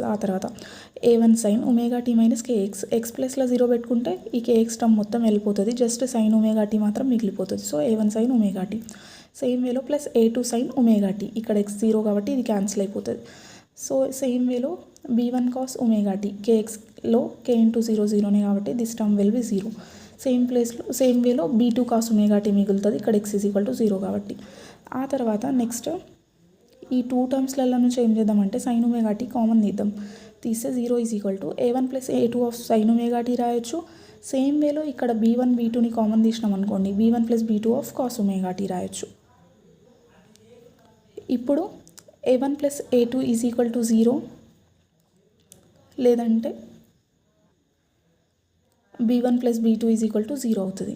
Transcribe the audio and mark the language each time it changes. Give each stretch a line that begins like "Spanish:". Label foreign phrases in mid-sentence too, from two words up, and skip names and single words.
Telugu: ఆ తర్వాత a1 sin ωt - kx, x ప్లస్లో 0 పెట్టుకుంటే ఈ kx టర్మ్ మొత్తం వెళ్ళిపోతుంది, జస్ట్ sin ωt మాత్రం మిగిలిపోతుంది. సో a1 sin ωt
English: same way
Telugu: ప్లస్ a2 sin ωt, ఇక్కడ x 0 కాబట్టి ఇది క్యాన్సిల్ అయిపోతుంది.
English: so same way
Telugu: b1 cos ωt, kxలో k × 0 0నే కాబట్టి
English: this term will be 0. same way
Telugu: b2
English: cos omega t
Telugu: మిగులుతుంది. ఇక్కడ x = 0 కాబట్టి. ఆ తర్వాత నెక్స్ట్ ఈ 2 టర్మ్స్లలో నుంచి ఏం చేద్దామంటే
English: sine omega t
Telugu: కామన్ తీద్దాం. తీస్తే 0 = a1 + a2
English: of sine omega t
Telugu: రాయొచ్చు.
English: same way
Telugu: ఇక్కడ b1 b2ని కామన్ తీసినాం అనుకోండి, b1 + b2
English: of cos omega t
Telugu: రాయొచ్చు. ఇప్పుడు a1 + a2 = 0, లేదంటే b1 + b2 = 0 అవుతుంది.